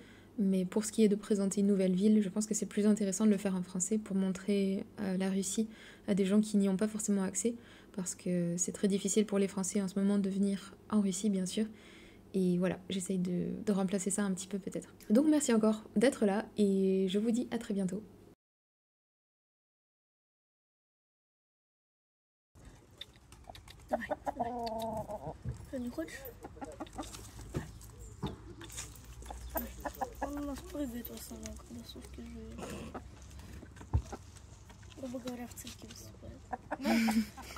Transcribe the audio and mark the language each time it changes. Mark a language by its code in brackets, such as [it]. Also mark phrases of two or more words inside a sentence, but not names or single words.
[fr] Mais pour ce qui est de présenter une nouvelle ville, je pense que c'est plus intéressant de le faire en français pour montrer la Russie à des gens qui n'y ont pas forcément accès. Parce que c'est très difficile pour les Français en ce moment de venir en Russie, bien sûr. Et voilà, j'essaye de remplacer ça un petit peu peut-être. Donc merci encore d'être là et je vous dis à très bientôt. [ru] Не хочешь? Он у нас прыгает в основном, когда сушки живут. Грубо говоря, в цирке выступает.